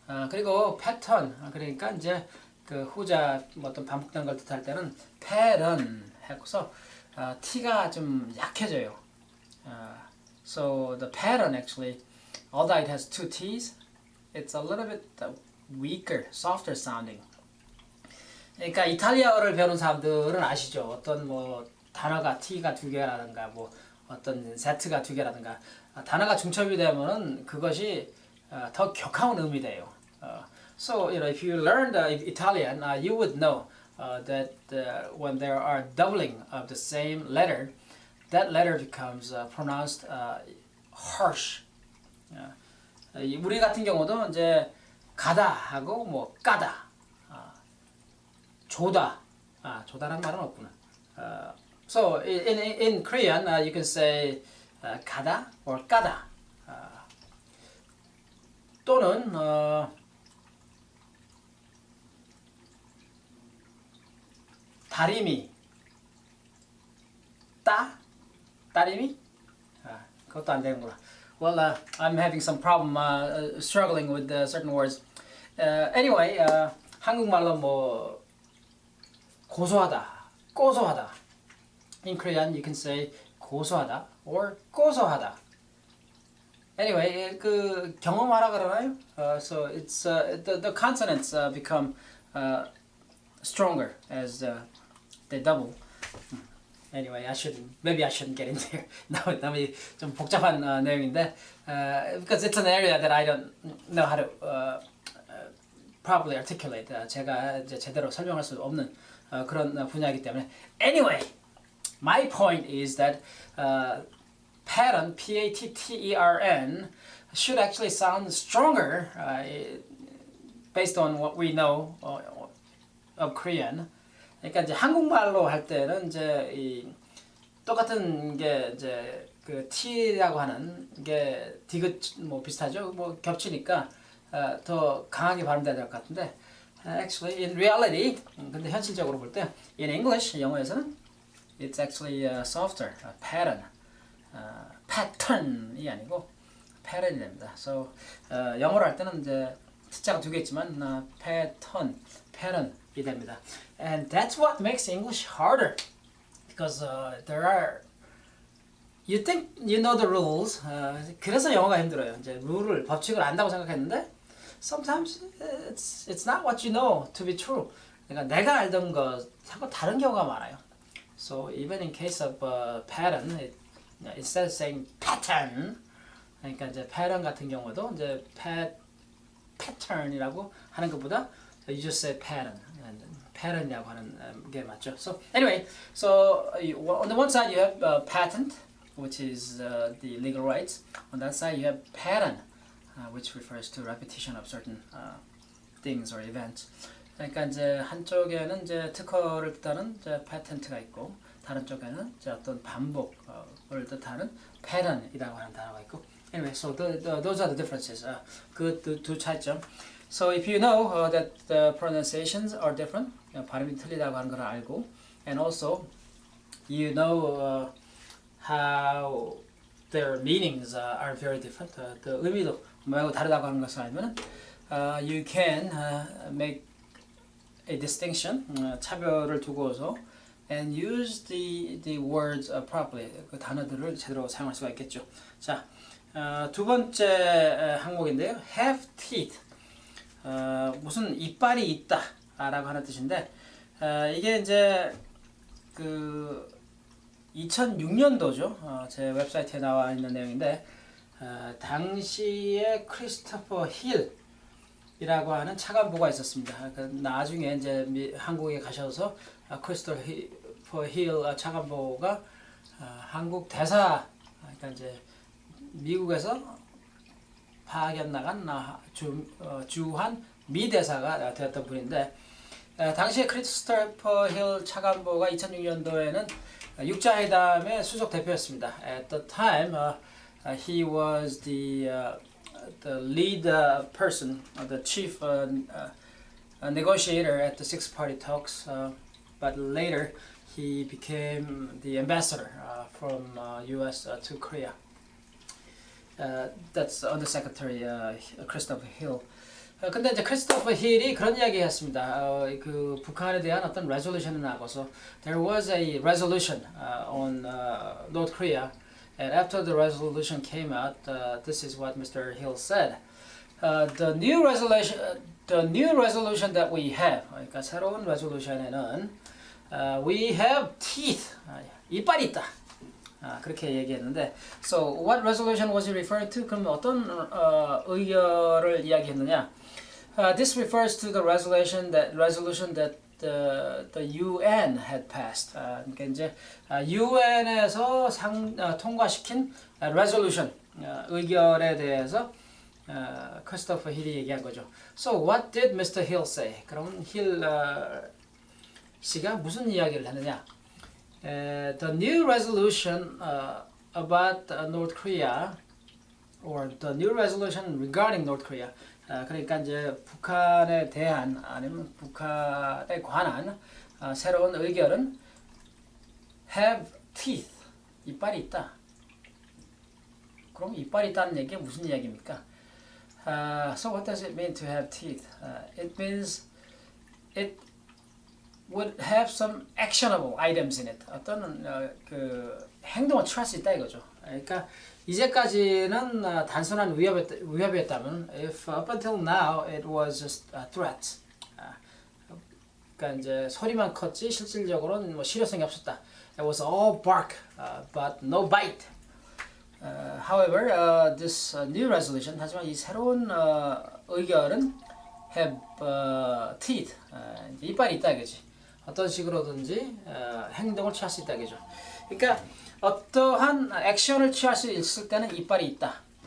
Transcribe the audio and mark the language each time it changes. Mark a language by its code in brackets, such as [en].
[ko] 그리고 패턴 그러니까 이제 그 후자 어떤 반복된 걸 뜻할 때는 pattern 해서 t가 좀 약해져요. [en] So the pattern actually, although it has two t's, it's a little bit weaker, softer sounding. [ko] 그러니까 이탈리아어를 배우는 사람들은 아시죠? 어떤 뭐 단어가 t가 두 개라든가 뭐 어떤 z가 두 개라든가 단어가 중첩이 되면은 그것이 더 격한 의미 돼요. [en] So you know, if you learned Italian, you would know that when there are doubling of the same letter, that letter becomes pronounced harsh. [ko] 우리 같은 경우도 이제 가다 하고 뭐 까다, 조다, 조다라는 말은 없구나. [en] So in Korean, you can say 가다 or 까다. [ko] 또는 다리미, 다리미? 그것도 안 되는구나. [en] Well, I'm having some problem struggling with certain words. [ko] Anyway, 한국말로 뭐 고소하다, 고소하다. [en] In Korean, you can say 고소하다 or 고소하다. [ko] Anyway, 그 경험하라 그러나요? [en] So it's the consonants become stronger as they double. Anyway, maybe I shouldn't get in there. [ko] 너무 좀 복잡한 내용인데, [en] because it's an area that I don't know how to properly articulate. [ko] 제가 이제 제대로 설명할 수 없는 그런 분야이기 때문에. [en] Anyway, my point is that pattern, P-A-T-T-E-R-N, should actually sound stronger based on what we know of Korean. [ko] 그러니까 이제 한국말로 할 때는 이제 이 똑같은 게 이제 그 T라고 하는 게 디귿 뭐 비슷하죠. 뭐 겹치니까 더 강하게 발음돼야 될 것 같은데, [en] actually in reality, [ko] 근데 현실적으로 볼 때 [en] in English [ko] 영어에서는 [en] it's actually softer, pattern, [ko] pattern이 아니고 pattern이 됩니다. So 영어로 할 때는 이제 T자가 두 개 있지만 pattern이 됩니다. [en] And that's what makes English harder, because there are, you think you know the rules. [ko] 그래서 영어가 힘들어요. 이제 룰을 법칙을 안다고 생각했는데 [en] sometimes it's not what you know to be true. [ko] 그러니까 내가 알던 것하고 다른 경우가 많아요. [en] So even in case of pattern, instead of saying pattern, [ko] 그러니까 이제 pattern 같은 경우도 이제 pattern이라고 하는 것보다 [en] you just say pattern. [ko] pattern이라고 하는 게 맞죠. [en] So anyway, so on the one side you have patent, which is the legal rights. On that side you have pattern, which refers to repetition of certain things or events. [ko] 그러니까 이제 한쪽에는 이제 특허를 뜻하는 이제 patent가 있고, 다른 쪽에는 이제 어떤 반복을 뜻하는 pattern이라고 하는 단어가 있고. [en] Anyway, so those are the differences. [ko] 그 두 차이점. [en] So if you know that the pronunciations are different, [ko] 발음이 틀리다고 하는 걸 알고, [en] and also you know how their meanings are very different. [ko] 그 의미도 매우 다르다고 하는 것을 알면, [en] you can make a distinction, [ko] 차별을 두고서, [en] and use the words properly. [ko] 그 단어들을 제대로 사용할 수가 있겠죠. 자, 두 번째 항목인데요. [en] have teeth. [ko] 무슨 이빨이 있다 라고 하는 뜻인데, 이게 이제 그 2006년도죠. 제 웹사이트에 나와 있는 내용인데, 당시에 크리스토퍼 힐이라고 하는 차관보가 있었습니다. 나중에 이제 한국에 가셔서 크리스토퍼 힐 차관보가 한국 대사, 그러니까 이제 미국에서 파견 나간 주한 미 대사가 되었던 분인데 당시에 크리스토퍼 힐 차관보가 2006년도에는 육자회담의 수석 대표였습니다. [en] At the time, he was the lead person, the chief negotiator at the six-party talks. But later, he became the ambassador from U.S. To Korea. That's Undersecretary Christopher Hill. [ko] 근데 이제 크리스토퍼 힐이 그런 이야기했습니다. 그 북한에 대한 어떤 resolution을 하고서 [en] there was a resolution on North Korea, and after the resolution came out, this is what Mr. Hill said. The new resolution that we have, [ko] 그러니까 새로운 resolution에는 [en] we have teeth, [ko] 이빨이 있다. 그렇게 얘기했는데, [en] so what resolution was he referring to? [ko] 그럼 어떤 의결을 이야기했느냐? [en] This refers to the resolution that the UN had passed. [ko] 그러니까 이제 UN에서 통과시킨 resolution 의결에 대해서 크리스토퍼 힐이 얘기한 거죠. [en] So what did Mr. Hill say? [ko] 그럼 힐 씨가 무슨 이야기를 했느냐? [en] The new resolution about North Korea, or the new resolution regarding North Korea. [ko] 그러니까 이제 북한에 대한 아니면 북한에 관한 새로운 의결은 [en] have teeth, [ko] 이빨이 있다. 그럼 이빨이 있다는 얘기가 무슨 이야기입니까? [en] So what does it mean to have teeth? It means it would have some actionable items in it. [ko] 어떤 그 행동을 취할 수 있다 이거죠. 그러니까 이제까지는 단순한 위협이었다면, [en] if up until now it was just threats. [ko] 그러니까 이제 소리만 컸지 실질적으로는 뭐 실효성이 없었다. [en] It was all bark, but no bite. However, this new resolution, [ko] 하지만 이 새로운 의결은 [en] have teeth, [ko] 이빨이 있다 이거지. 어떤 식으로든지 행동을 취할 수 있다 이거죠. 그러니까 어떠한 액션을 취할 수 있을 때는 이빨이 있다.